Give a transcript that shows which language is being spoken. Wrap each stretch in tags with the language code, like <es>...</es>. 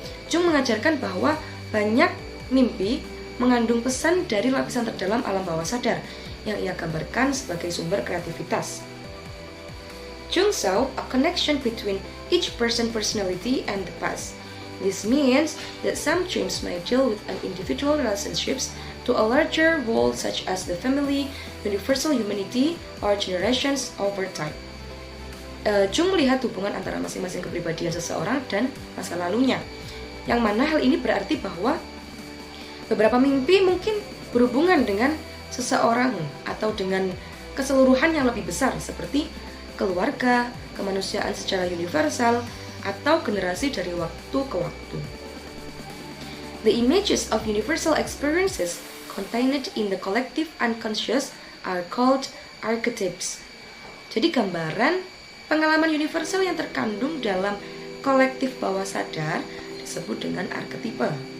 <id>Jung mengajarkan bahwa banyak mimpi mengandung pesan dari lapisan terdalam alam bawah sadar yang ia gambarkan sebagai sumber kreativitas.</id> <en>Jung saw a connection between each person's personality and the past. This means that some dreams may deal with an individual relationships to a larger whole such as the family, universal humanity, or generations over time.</en> <id>Jung melihat hubungan antara masing-masing kepribadian seseorang dan masa lalunya, yang mana hal ini berarti bahwa beberapa mimpi mungkin berhubungan dengan seseorang atau dengan keseluruhan yang lebih besar seperti keluarga, kemanusiaan secara universal, atau generasi dari waktu ke waktu.</id> <en>The images of universal experiences contained in the collective unconscious are called archetypes.</en> <id>Jadi gambaran pengalaman universal yang terkandung dalam kolektif bawah sadar disebut dengan arketipe.</id>